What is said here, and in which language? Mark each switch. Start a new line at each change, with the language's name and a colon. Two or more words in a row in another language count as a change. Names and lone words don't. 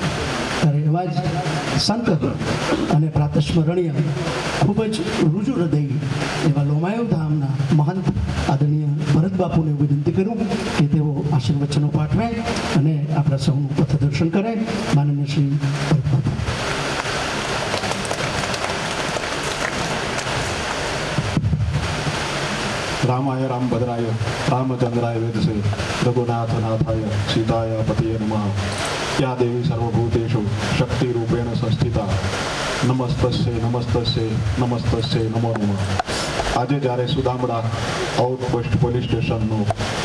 Gujarati: ત્યારે એવા જ સંત અને પ્રાતસ્મરણીય ખૂબ જ રુજુ હૃદય એવા લોમાયુ ધામના મહંત આદરણીય ભરત બાપુને વિનંતી કરું કે તેઓ આશીર્વચનો પાઠવે અને આપણા સૌનું પથદર્શન કરે. માનનીય શ્રી ભરત બાપુ.
Sanskrit: रामाय रामभद्राय रामचंद्राय वेदसे रघुनाथ नाथाय सीताय पतिये नमः. या देवी सर्वभूतेषु शक्तिरूपेण संस्थिता नमस्तस्यै नमस्तस्यै नमस्तस्यै नमो नमः.
Gujarati: આજે જ્યારે સુદામડા આઉટપોસ્ટ પોલીસ સ્ટેશનનું